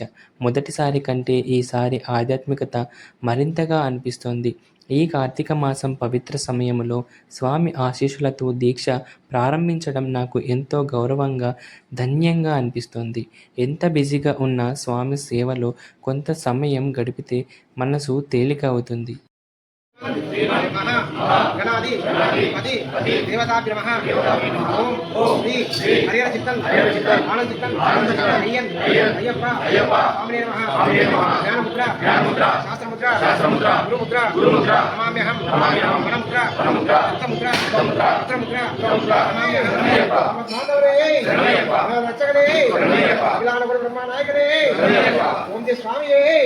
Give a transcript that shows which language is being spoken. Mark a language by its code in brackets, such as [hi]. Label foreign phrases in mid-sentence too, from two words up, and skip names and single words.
[te] మొదటిసారి కంటే ఈసారి ఆధ్యాత్మికత మరింతగా అనిపిస్తోంది. ఈ కార్తీక మాసం పవిత్ర సమయంలో స్వామి ఆశీస్సులతో దీక్ష ప్రారంభించడం నాకు ఎంతో గౌరవంగా, ధన్యంగా అనిపిస్తోంది. ఎంత బిజీగా ఉన్నా స్వామి సేవలో కొంత సమయం గడిపితే మనసు తేలిక అవుతుంది. [sa] गणादि पति देवताभ्य नमः ओम श्री हरिहर चित्तन आनंद चित्तन अय्यन अय्यप्पा स्वामिने नमः ज्ञान मुद्रा शास्त्र मुद्रा गुरु मुद्रा नमाम्यहं मन मुद्रा चित्त मुद्रा पत्र मुद्रा नमाम्यहं माधवरे रक्षकरे विलान गुरु ब्रह्मा नायकरे ओम जय स्वामिये